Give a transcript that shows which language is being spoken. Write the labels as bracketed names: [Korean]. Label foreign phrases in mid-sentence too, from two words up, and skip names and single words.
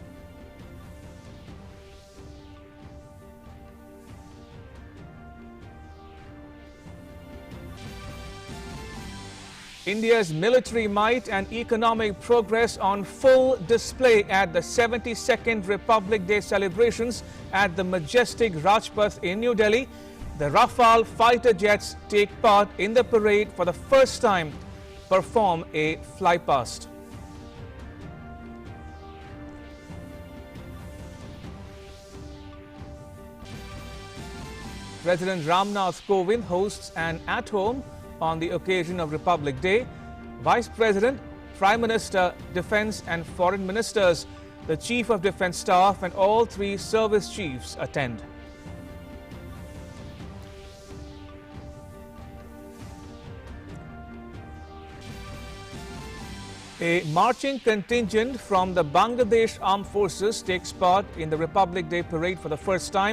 [English] India's military might and economic progress on full display at the 72nd Republic Day celebrations at the majestic Rajpath in New Delhi. The Rafale fighter jets take part in the parade for the first time, perform a flypast. President Ramnath Kovind hosts an at-home on the occasion of Republic Day. Vice President, Prime Minister, Defence and Foreign Ministers, the Chief of Defence Staff and all 3 service chiefs attend. A marching contingent from the Bangladesh Armed Forces takes part in the Republic Day parade for the first time.